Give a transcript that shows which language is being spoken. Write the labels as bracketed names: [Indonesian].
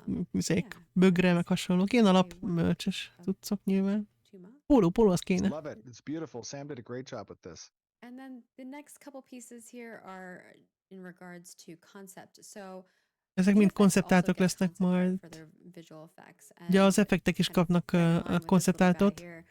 [Hungarian] Műzék, bögre, meg hasonlók. Ilyen alap merch-es cuccok nyilván. Póló, az kéne. [English] Love it. It's beautiful. Sam did a great job with this. And then the next couple pieces here are in regards to concept. So [Hungarian] ezek mind konceptáltak lesznek majd. Ugye az effektek is kapnak konceptáltot.